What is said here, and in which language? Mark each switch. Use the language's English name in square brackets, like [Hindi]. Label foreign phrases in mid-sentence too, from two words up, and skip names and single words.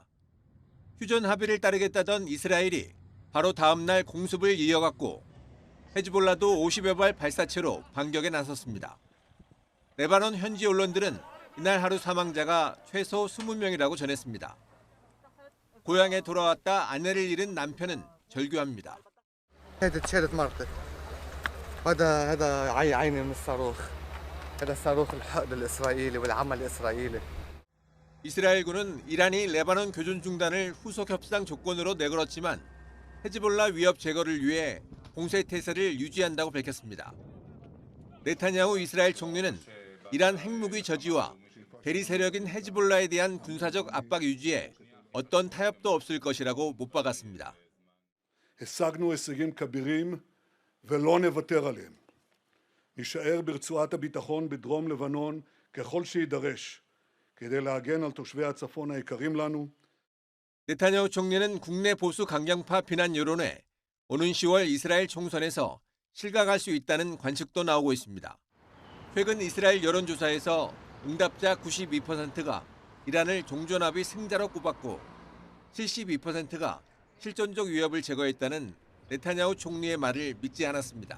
[Korean] 휴전 합의를 따르겠다던 이스라엘이 바로 다음 날 공습을 이어갔고 헤즈볼라도 50여 발 발사체로 반격에 나섰습니다. 레바논 현지 언론들은 이날 하루 사망자가 최소 20명이라고 전했습니다. 고향에 돌아왔다 아내를 잃은 남편은 절규합니다. [Arabic] هذا عيني من الصاروخ. هذا الصاروخ الحقد الإسرائيلي والعمل الإسرائيلي. [Korean] 이스라엘군은 이란이 레바논 교전 중단을 후속 협상 조건으로 내걸었지만 헤즈볼라 위협 제거를 위해 공세 태세를 유지한다고 밝혔습니다. 네타냐후 이스라엘 총리는 이란 핵무기 저지와 대리 세력인 헤즈볼라에 대한 군사적 압박 유지에 어떤 타협도 없을 것이라고 못 박았습니다. [Hebrew] השגנו הישגים כבירים ולא נוותר עליהם. נישאר ברצועת הביטחון בדרום לבנון ככל שיידרש כדי להגן על תושבי הצפון היקרים לנו. [Korean] 네타냐후 총리는 국내 보수 강경파 비난 여론에 오는 10월 이스라엘 총선에서 실각할 수 있다는 관측도 나오고 있습니다. 최근 이스라엘 여론조사에서 응답자 92%가 이란을 종전합의 승자로 꼽았고 72%가 실존적 위협을 제거했다는 네타냐후 총리의 말을 믿지 않았습니다.